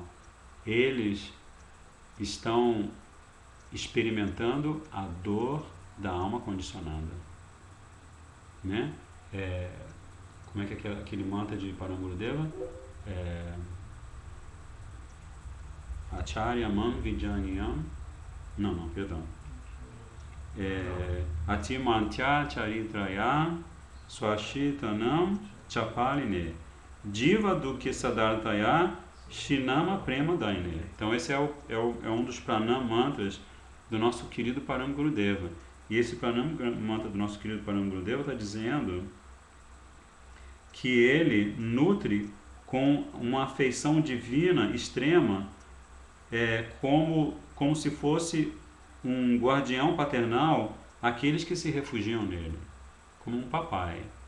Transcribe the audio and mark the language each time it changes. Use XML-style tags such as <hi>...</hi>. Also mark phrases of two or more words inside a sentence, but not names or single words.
<pt>Eles estão experimentando a dor da alma condicionada. Né? Como é que é aquele mantra de Param Gurudeva?</pt> <sa>Acharya Mam Vidyanyam.</sa> <pt>Não, perdão.</pt> <sa>Atimantya Charitraya Swashitanam Chapaline Diva Dukhi Sadartaya Shinama Prema Daine.</sa> <pt>Então esse é um dos</pt> <sa>pranam mantras</sa> <pt>do nosso querido Param Gurudeva. E esse</pt> <sa>pranam mantra</sa> <pt>do nosso querido Param Gurudeva está dizendo que ele nutre com uma afeição divina extrema, como se fosse um guardião paternal aqueles que se refugiam nele, como um papai.</pt>